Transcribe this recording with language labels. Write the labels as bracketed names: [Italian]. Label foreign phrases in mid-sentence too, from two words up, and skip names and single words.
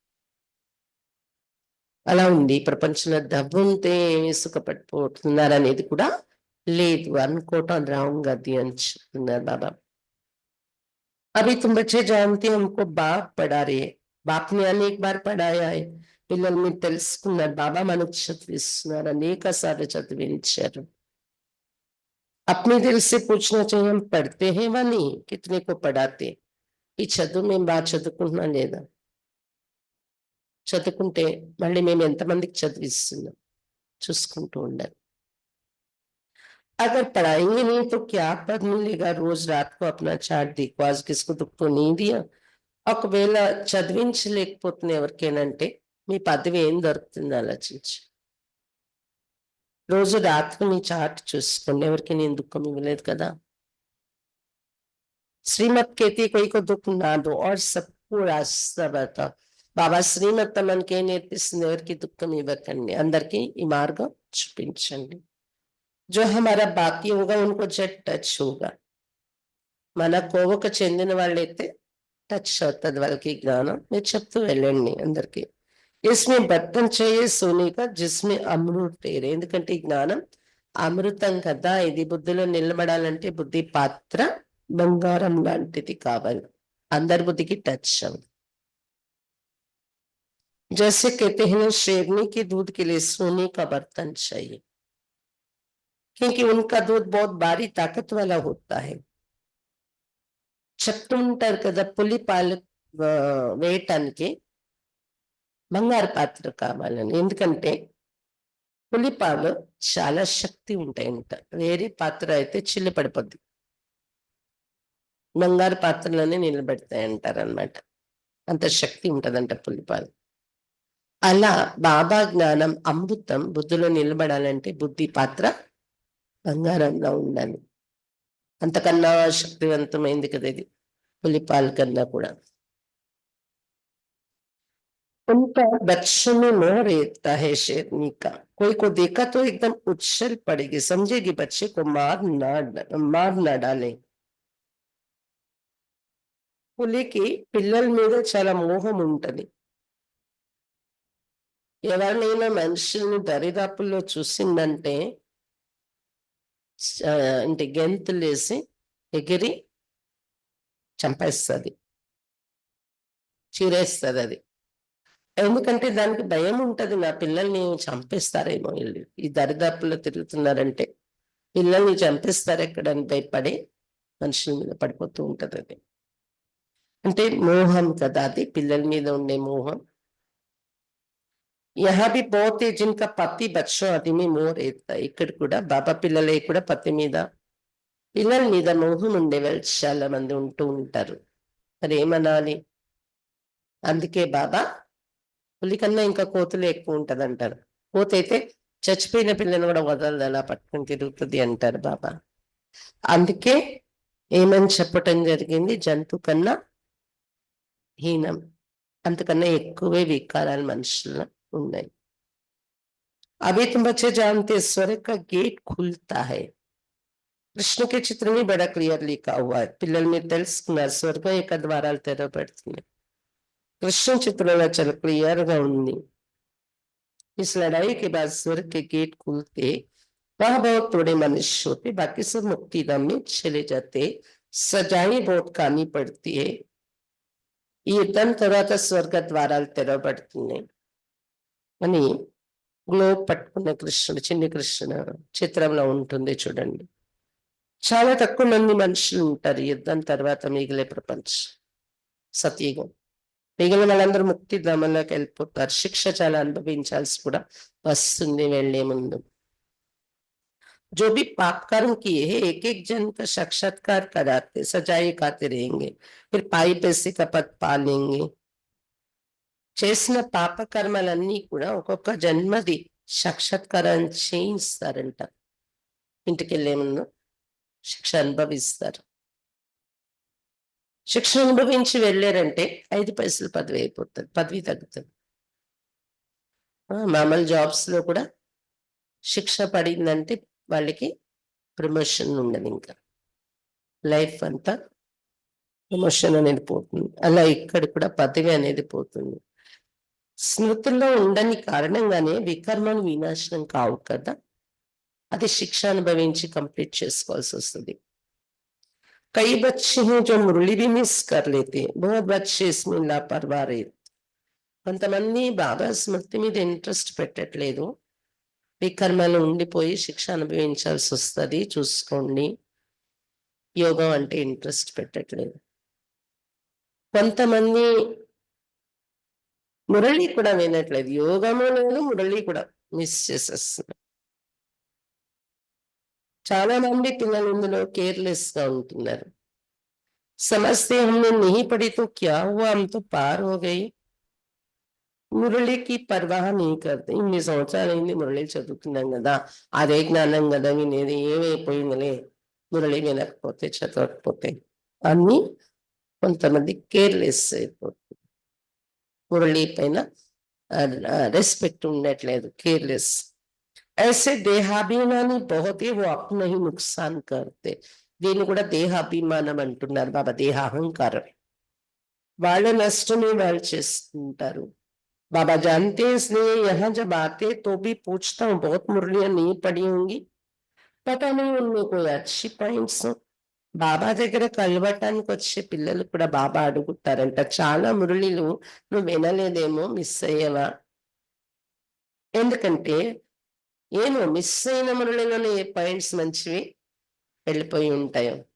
[Telugu] అలా ఉంది ప్రపంచంలో. డబ్బు ఉంటే సుఖపడిపోతున్నారు అనేది కూడా లేదు, అనుకోవటం రాంగ్ అది అని చెప్తున్నారు బాబా. [Hindi] अभी तुम बच्चे जानते हैं हमको बाप पढ़ा रहे हैं, बाप ने अनेक बार पढ़ाया है. [Telugu] పిల్లలు మీరు తెలుసుకున్నారు, బాబా మనకు చదివిస్తున్నారు, అనేక సార్లు చదివించారు. [Hindi] अपने दिल से पूछना चाहिए हम पढ़ते हैं वा नहीं, कितने को पढ़ाते. [Telugu] ఈ చదువు మేము బాగా చదువుకుంటున్నా లేదా, చదువుకుంటే మళ్ళీ మేము ఎంతమందికి చదివిస్తున్నాం చూసుకుంటూ ఉండాలి. [Hindi] अगर पढ़ाएंगे नहीं तो क्या पद मिलेगा. रोज रात को अपना चार्ट देखो, आज किसको दुख तो नहीं दिया. [Telugu] ఒకవేళ చదివించలేకపోతున్నా ఎవరికేనంటే మీ పదవి ఏం దొరుకుతుంది ఆలోచించి. రోజు రాత్రి మీ చార్ట్ చూసుకోండి, ఎవరికి నేను దుఃఖం ఇవ్వలేదు కదా. [Hindi] శ్రీమత్ कहती कोई को दुख ना दो और सबको रास्ता बताओ. [Telugu] బాబా శ్రీమత్ మనకి ఏం నేర్పిస్తుంది, ఎవరికి దుఃఖం ఇవ్వకండి, అందరికీ ఈ మార్గం చూపించండి. [Hindi] जो हमारा बाकी होगा उनको जब टच होगा, [Telugu] మన కోవకు చెందిన వాళ్ళైతే టచ్ అవుతుంది వాళ్ళకి జ్ఞానం. మీరు చెప్తూ వెళ్ళండి అందరికి. [Hindi] इसमें बर्तन चाहिए सोने का जिसमें अमृत तेरे. [Telugu] ఎందుకంటే ఈ జ్ఞానం అమృతం కదా, ఇది బుద్ధిలో నిలబడాలంటే బుద్ధి పాత్ర బంగారం లాంటిది కావాలి, అందరి బుద్ధికి టచ్ అవ్వదు. [Hindi] जैसे कहते हैं शेरनी के दूध के लिए सोने का बर्तन चाहिए, क्योंकि उनका दूध बहुत भारी ताकत वाला होता है. [Telugu] చెప్తూ ఉంటారు కదా, పులి పాలు వేయటానికి బంగారు పాత్ర కావాలని. ఎందుకంటే పులిపాలు చాలా శక్తి ఉంటాయంట, వేరే పాత్ర అయితే చిల్లు పడిపోద్ది. బంగారు పాత్రలోనే నిలబెడతాయి అంటారనమాట. అంత శక్తి ఉంటదంట పులిపాలు. అలా బాబా జ్ఞానం అమృతం బుద్ధిలో నిలబడాలంటే బుద్ధి పాత్ర బంగారంలో ఉండాలి. అంతకన్నా శక్తివంతమైంది కదా ఇది, పులిపాల కన్నా కూడా. [Hindi] उनका बच्चों में मोह रहता है शेरनी का, कोई को देखा तो एकदम उछल पड़ेगी, समझेगी बच्चे को मार ना डाले. [Telugu] పులికి పిల్లల మీద చాలా మోహం ఉంటది. ఎవరినైనా మనుషుల్ని దరిదాపుల్లో చూసిందంటే అంటే గెంతులేసి ఎగిరి చంపేస్తుంది, చీరేస్తుంది అది. ఎందుకంటే దానికి భయం ఉంటది, నా పిల్లల్ని చంపేస్తారేమో వీళ్ళు ఈ దరిదాపుల్లో తిరుగుతున్నారంటే, పిల్లల్ని చంపేస్తారు ఎక్కడని భయపడి మనుషుల మీద పడిపోతూ ఉంటది అది. అంటే మోహం కదా అది, పిల్లల మీద ఉండే మోహం. [Hindi] यहाँ भी बहुत है जिनका पति बच्चों आदि में मोह रहता है. [Telugu] ఇక్కడ కూడా బాబా పిల్లలే కూడా పతి మీద పిల్లల మీద మోహం ఉండేవాళ్ళు చాలా మంది ఉంటూ ఉంటారు. మరి ఏమనాలి? అందుకే బాబా పులి కన్నా ఇంకా కోతులు ఎక్కువ ఉంటది అంటారు. కోత అయితే చచ్చిపోయిన పిల్లని కూడా వదలదు, అలా పట్టుకుని తిరుగుతుంది అంటారు బాబా. అందుకే ఏమని చెప్పటం జరిగింది, జంతు కన్నా హీనం, అంతకన్నా ఎక్కువే వికారాలు మనుషుల్లో ఉన్నాయి. [Hindi] अभी तुम बच्चे जानते स्वर्ग का गेट खुलता है. కృష్ణ के चित्र में बड़ा क्लियर लिखा हुआ है. [Telugu] పిల్లల మీద తెలుసుకున్నారు స్వర్గం యొక్క ద్వారాలు తెరవబడుతుంది. కృష్ణ చిత్రంలో చాలా క్లియర్ గా ఉంది. [Hindi] इस लड़ाई के बाद स्वर्ग के गेट खुलते, वह बहुत थोड़े मनुष्य होते, बाकी सब मुक्तिधाम में चले जाते. सजाएं बहुत खानी पड़ती है. [Telugu] ఈ యుద్ధం తర్వాత స్వర్గ ద్వారాలు తెరవబడుతున్నాయి అని గ్లోబ్ పట్టుకున్న కృష్ణుడు, చిన్ని కృష్ణుడు చిత్రంలో ఉంటుంది చూడండి. చాలా తక్కువ మంది మనుషులు ఉంటారు యుద్ధం తర్వాత మిగిలే ప్రపంచం సతీయుగం. మిగిలిన వాళ్ళందరూ ముక్తి ధామంలోకి వెళ్ళిపోతారు. శిక్ష చాలా అనుభవించాల్సి కూడా వస్తుంది వెళ్లే ముందు. [Hindi] जो भी पाप कर्म किए हैं एक एक जन का साक्षात्कार कराते, सजाए खाते रहेंगे, फिर पाई पैसे का पद पालेंगे. [Telugu] చేసిన పాప కర్మలన్నీ కూడా ఒక్కొక్క జన్మది సాక్షాత్కారం చేయిస్తారంట. ఇంటికెళ్లే ముందు శిక్ష అనుభవిస్తారు. శిక్ష అనుభవించి వెళ్ళారంటే 5 పైసలు పదవి అయిపోతుంది, పదవి తగ్గుతుంది. మామూలు జాబ్స్ లో కూడా శిక్ష పడిందంటే వాళ్ళకి ప్రమోషన్ ఉండదు, ఇంకా లైఫ్ అంతా ప్రమోషన్ అనేది పోతుంది. అలా ఇక్కడ కూడా పదవి అనేది పోతుంది. స్మృతుల్లో ఉండని కారణంగానే వికర్మలు వినాశనం కావు కదా, అది శిక్ష అనుభవించి కంప్లీట్ చేసుకోవాల్సి వస్తుంది. [Hindi] कई बच्चे हैं जो मुरली भी मिस कर लेते हैं, बहुत बच्चे इसमें लापरवाह रहते. [Telugu] కొంతమంది బాబా స్మృతి మీద ఇంట్రెస్ట్ పెట్టట్లేదు, వికర్మలు ఉండిపోయి శిక్ష అనుభవించాల్సి వస్తుంది. చూసుకోండి, యోగం అంటే ఇంట్రెస్ట్ పెట్టట్లేదు. కొంతమంది మురళి కూడా వినట్లేదు, యోగము లేదు మురళి కూడా మిస్ చేసేస్తున్నారు. చాలా మంది పిల్లలు ఇందులో కేర్లెస్ గా ఉంటున్నారు. [Hindi] సమస్య हमने नहीं पढ़ी तो क्या हुआ, हम तो पार हो गए. मुरलीकी परवाह नहीं करते. [Telugu] ఇన్ని సంవత్సరాలైంది మురళి చదువుతున్నాం కదా, అదే జ్ఞానం కదా వినేది, ఏమైపోయిందిలే మురళి వినకపోతే చదవకపోతే అన్ని. కొంతమంది కేర్లెస్ అయిపోతుంది, మురళి పైన రెస్పెక్ట్ ఉండట్లేదు, కేర్లెస్. [Hindi] ऐसे దేహాభిమాని बहुत है, वो अपना ही नुकसान करते. [Telugu] దీన్ని కూడా దేహాభిమానం అంటున్నారు బాబా, దేహాహంకారం. వాళ్ళ నష్టమే వాళ్ళు చేసుకుంటారు. [Hindi] बाबा जानते हैं, इसलिए यहाँ जब आते तो भी पूछता हूँ, बहुत मुरलियां नहीं पढ़ी होंगी, पता नहीं उनमें कोई अच्छी పాయింట్స్. [Telugu] బాబా దగ్గర కలవటానికి వచ్చే పిల్లలు కూడా బాబా అడుగుతారంట, చాలా మురళిలు నువ్వు వినలేదేమో, మిస్ అయ్యావా? ఎందుకంటే ఏమో మిస్ అయిన మురళిలోనే ఏ పాయింట్స్ మంచివి వెళ్ళిపోయి ఉంటాయో.